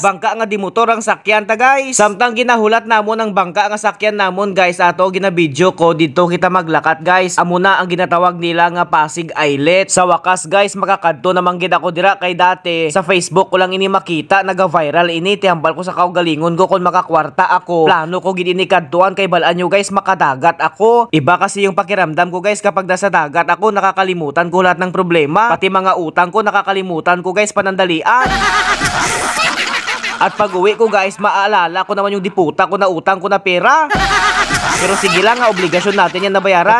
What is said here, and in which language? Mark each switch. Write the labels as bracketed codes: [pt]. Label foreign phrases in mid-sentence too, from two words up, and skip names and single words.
[hil] Bangka nga di motor ang sakyan ta guys. Samtang ginahulat namon ang bangka nga sakyan namon guys, ato ginabidyo ko dito kita maglakat guys. Amo na ang ginatawag nila nga Pasig Islet. [tl] Sa wakas [hil] guys, makakadto naman gid ako dira, kay dati sa Facebook ko lang ini makita, naga-viral ini, tihambal ko sa kaugalingon ko kung makakwarta ako. Plano ko gid ini kadtuan, kay balaan nyo guys makadagat ako. [tl] Iba kasi yung pakiramdam ko guys kapag nasa dagat ako, nakakalimutan ko lahat ng problema, pati mga utang ko nakakalimutan ko guys, panandalian. At pag uwi ko guys, maaalala ko naman yung diputa ko na utang ko na pera. Pero sige lang, obligasyon natin yan na bayaran.